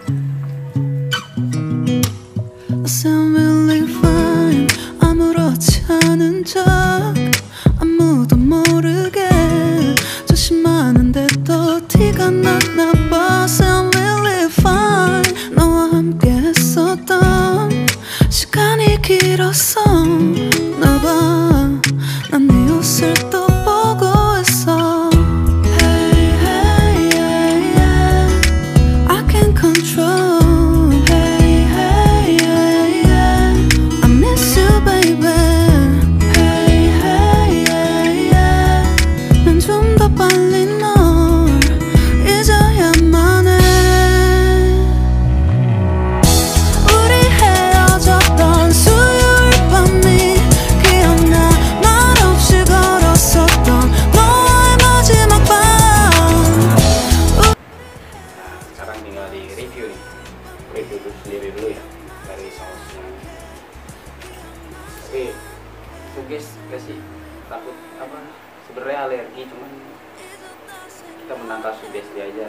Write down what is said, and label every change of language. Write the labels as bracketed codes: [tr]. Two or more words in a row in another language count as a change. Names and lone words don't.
[ko] 아무렇지 않은 척 아무도 모르게 조심하는데 또 티가 나 나빠 [en] sound really fine [ko] 너와 함께 했었던 시간이 길었어 나봐 난 네 옷을 또 보고 있어 [en] Hey hey yeah yeah I can't control Hey hey yeah yeah [ko] I miss you baby Hey hey yeah yeah 난 좀 더 빨리 널 잊어야만 해 우리 헤어졌던 수요일 밤이 기억나 말없이 걸었었던 너와의 마지막 밤 [id] Sekarang tinggal di review nih, review dulu sendiri dulu ya dari sausnya. Tapi itu guys, gak sih takut apa? Sebenarnya alergi, cuman kita menang kasus BSD aja.